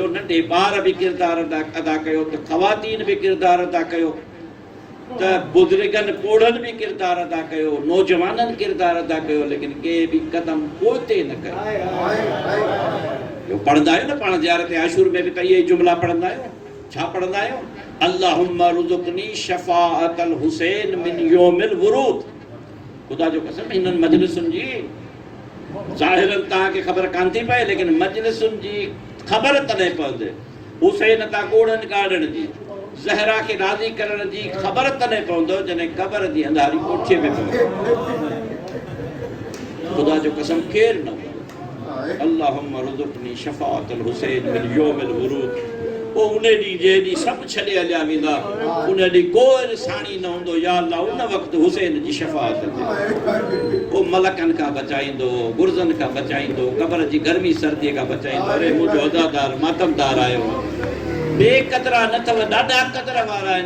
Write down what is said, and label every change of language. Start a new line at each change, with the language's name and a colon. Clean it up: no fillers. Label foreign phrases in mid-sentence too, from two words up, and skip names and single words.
Sindhi: नंढे ॿार बि किरदारु अदा कयो, त ख़वातीन बि किरदारु अदा कयो, त बुज़ुर्गनि पोढ़नि बि किरदारु अदा कयो, नौजवाननि किरदारु अदा कयो, लेकिन के बि कदम पोइते न कयो। पढ़ंदा आहियो न पाण ज़ियारत आशूर में बि त इहे जुमला पढ़ंदा आहियो। छा पढ़ंदा आहियो?
Arabic: اللهم ارزقني شفاعة الحسين من يوم الورود.
Sindhi: ख़ुदा जो कसम, हिननि मजलिसुनि जी ज़ाहिरन तव्हांखे ख़बर कान थी पए, लेकिन मजलिसुनि जी ख़बर तॾहिं पवंदे, हुसैन तां कोड़नि काढ़ण जी, ज़हरा खे राज़ी करण जी ख़बर तॾहिं पवंदो जॾहिं क़बर जी अंधारी कोठीअ में पवंदो। ख़ुदा जो कसम केरु न हुओ।
Arabic: اللهم ارزقني شفاعة الحسين من يوم الورود.
Sindhi: पोइ उन ॾींहुं जे ॾींहुं सभु छॾे हलिया वेंदा, उन ॾींहुं कोई साणी न हूंदो। या अल्लाह उन वक़्तु हुसैन जी शफ़ाअत ते पोइ मलकनि खां बचाईंदो, गुर्ज़नि खां बचाईंदो, क़बर जी गर्मी सर्दीअ खां बचाईंदो। अरे मुंहिंजो अदादार मातमदार आयो, बेक़दरा न अथव, ॾाढा क़दर वारा आहिनि।